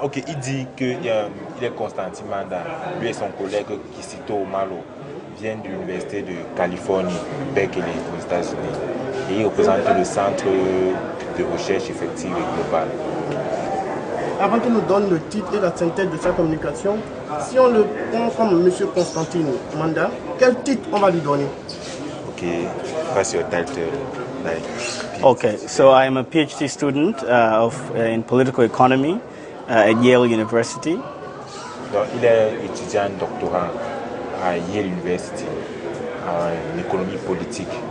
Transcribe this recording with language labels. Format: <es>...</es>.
<fr>Ok, il dit qu'il est Constantine Manda, lui et son collègue Kizito Omala viennent de l'Université de Californie, Berkeley, aux États-Unis. Et ils représentent le Centre de recherche effective et globale. Avant qu'il nous donne le titre et la synthèse de sa communication, si on le prend comme M. Constantine Manda, quel titre on va lui donner?</fr> <en>Okay, what's your title? Like, Okay, so I am a PhD student in political economy at Yale University.</en> <fr>Donc, il est étudiant doctorant à Yale University en économie politique.</fr>